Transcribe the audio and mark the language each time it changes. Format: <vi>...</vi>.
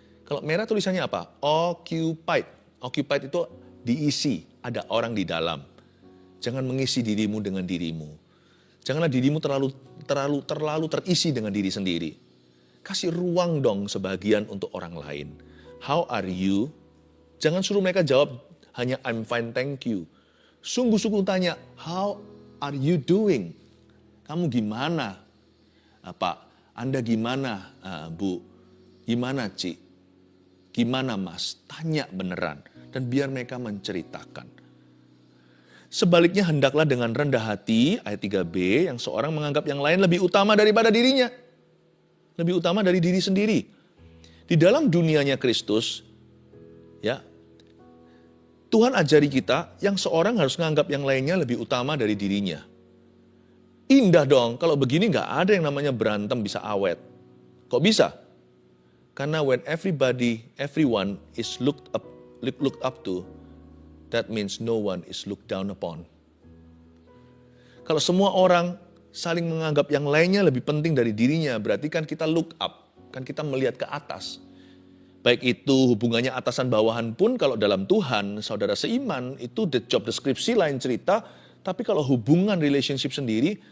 <id>Kalau merah tulisannya apa?</id> <en>Occupied. Occupied</en> <id>itu diisi, ada orang di dalam. Jangan mengisi dirimu dengan dirimu. Janganlah dirimu terlalu terisi dengan diri sendiri. Kasih ruang dong sebagian untuk orang lain.</id> <en>How are you?</en> <id>Jangan suruh mereka jawab hanya</id> <en>I'm fine, thank you.</en> <id>Sungguh-sungguh tanya,</id> <en>how are you doing?</en> <id>Kamu gimana? Pak, Anda gimana, Bu? Gimana, Ci? Gimana, Mas? Tanya beneran. Dan biar mereka menceritakan. Sebaliknya hendaklah dengan rendah hati, ayat 3b, yang seorang menganggap yang lain lebih utama daripada dirinya. Lebih utama dari diri sendiri. Di dalam dunianya Kristus, ya, Tuhan ajari kita yang seorang harus menganggap yang lainnya lebih utama dari dirinya. Indah dong, kalau begini nggak ada yang namanya berantem bisa awet. Kok bisa? Karena</id> <en>when everyone is looked up to, that means no one is looked down upon.</en> <id>Kalau semua orang saling menganggap yang lainnya lebih penting dari dirinya, berarti kan kita</id> <en>look up,</en> <id>kan kita melihat ke atas. Baik itu hubungannya atasan bawahan pun, kalau dalam Tuhan, saudara seiman, itu</id> <en>the job description</en> <id>lain cerita, tapi kalau hubungan relationship sendiri,</id>